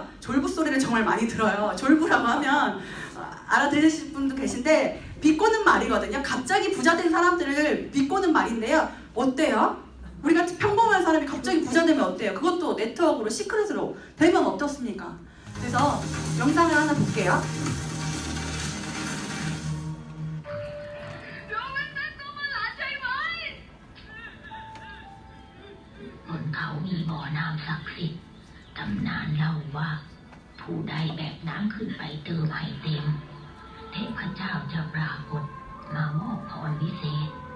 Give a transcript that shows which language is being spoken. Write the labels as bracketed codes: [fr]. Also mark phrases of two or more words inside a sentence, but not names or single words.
[ko] 졸부 소리를 정말 많이 들어요. 졸부라고 하면 알아들으실 분도 계신데 비꼬는 말이거든요. 갑자기 부자 된 사람들을 비꼬는 말인데요. 어때요? 우리 같이 평범한 사람이 갑자기 부자 되면 어때요? 그것도 네트워크로 시크릿으로 되면 어떻습니까? 그래서 영상을 하나 볼게요. [th] บนเขามีบ่อน้ำศักดิ์สิทธิ์ตำนานเล่าว่าผู้ใดแบกน้ำขึ้นไปเติมให้เต็มเทพเจ้าจะปรากฏมามอบพรวิเศษ